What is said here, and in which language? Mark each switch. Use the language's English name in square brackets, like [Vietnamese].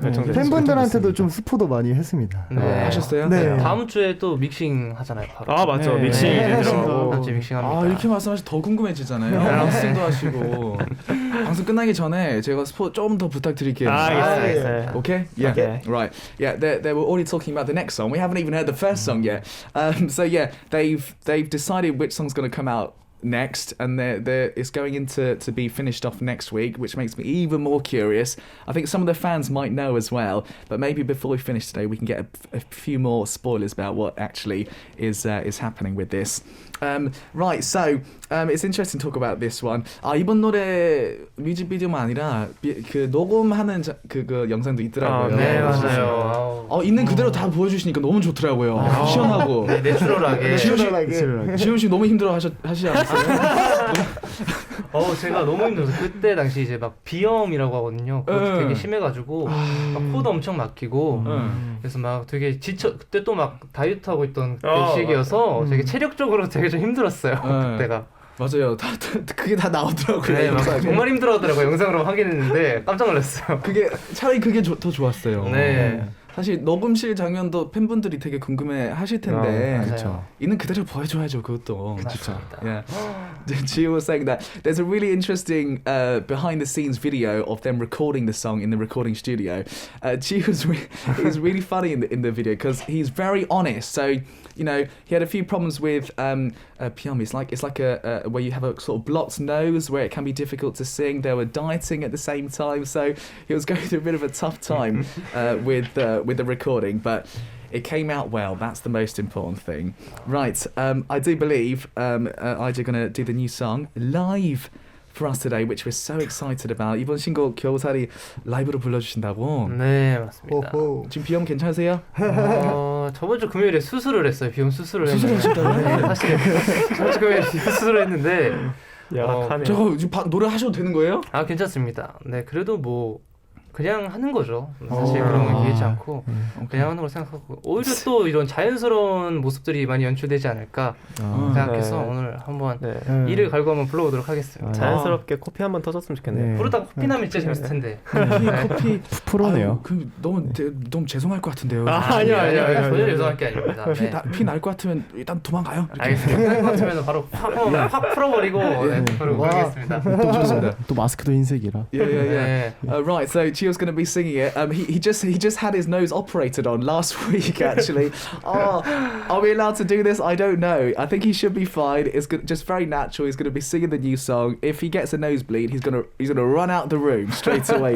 [Korean] 팬분들한테도 좀 스포도 많이 했습니다. 하셨어요? 네. 다음 주에 또 믹싱 하잖아요. 바로. 맞죠. 믹싱이 되더라고. 다음 주에 믹싱합니다. 이렇게 말씀하시면 더 궁금해지잖아요. 믹싱도 하시고. 방송 끝나기 전에 제가 스포 좀 더 부탁드릴게요. 알겠어요. [English] Okay? Yeah. Okay. Right. Yeah, they were already talking about the next song. We haven't even heard the first song yet. They've decided which song's going to come out next, and it's going into to be finished off next week, which makes me even more curious. I think some of the fans might know as well, but maybe before we finish today, we can get a few more spoilers about what actually is happening with this. Right, so it's interesting to talk about this one. [Korean] 이번 노래 뮤직비디오만 아니라 그 녹음하는 그 영상도 있더라고요. 네, 맞아요. 있는 그대로 다 보여주시니까 너무 좋더라고요. 시원하고. 네, 내추럴하게. 지훈 씨 너무 힘들어 하시지 않았어요? 제가 너무 힘들어서 그때 당시 이제 막 비염이라고 하거든요. 그것도 되게 심해가지고 막 코도 엄청 막히고 그래서 막 되게 그때 또 막 다이어트 하고 있던 그때 시기여서 되게 체력적으로 되게 좀 힘들었어요. 그때가. 맞아요. 그게 다 나오더라고요. 네, 정말 힘들어하더라고요. 영상으로 확인했는데 깜짝 놀랐어요. 차라리 그게 더 좋았어요. 네. 사실 녹음실 장면도 팬분들이 되게 궁금해 하실 텐데 있는 그대로 보여줘야죠. 그것도. 그렇죠. [English] Yeah. Gio was saying that there's a really interesting behind the scenes video of them recording the song in the recording studio. Gio is really funny in the video because he's very honest. So he had a few problems with pium. It's like a where you have a sort of blocked nose where it can be difficult to sing. They were dieting at the same time, so he was going through a bit of a tough time with the recording, but it came out well. That's the most important thing. Right, I do believe IJ are going to do the new song live for us today, which we're so excited about. [Korean] 이번 신곡 겨우살이 라이브로 불러주신다고? 네, 맞습니다. 지금 비염 괜찮으세요? 저번 주 금요일에 수술을 했어요. 비염 수술을 수술하셨다고요? 네, 사실 저번 주 금요일에 수술을 했는데 저거 지금 노래 하셔도 되는 거예요? 괜찮습니다. 네, 그래도 뭐 그냥 하는 거죠. 사실 그런 건 이해하지 않고 그냥 하는 걸 생각하고 오히려 또 이런 자연스러운 모습들이 많이 연출되지 않을까 생각해서 오늘 한번 이를 갈고 한번 불러보도록 하겠습니다. 자연스럽게 코피 한번 터졌으면 좋겠네요. 부르다가 코피 나면 진짜 재밌을 텐데. 코피 프로네요. 너무 죄송할 것 같은데요. 아니요. 전혀 죄송할 게 아닙니다. 피 날 것 같으면 일단 도망가요. 알겠습니다. 날 것 같으면 바로 확 풀어버리고 바로 가겠습니다. 또 좋습니다. 또 마스크도 흰색이라. [English] Yeah. Right, so Gio's going to be singing it. He just had his nose operated on last week. Actually, are we allowed to do this? I don't know. I think he should be fine. It's just very natural. He's going to be singing the new song. If he gets a nosebleed, he's gonna run out the room straight away.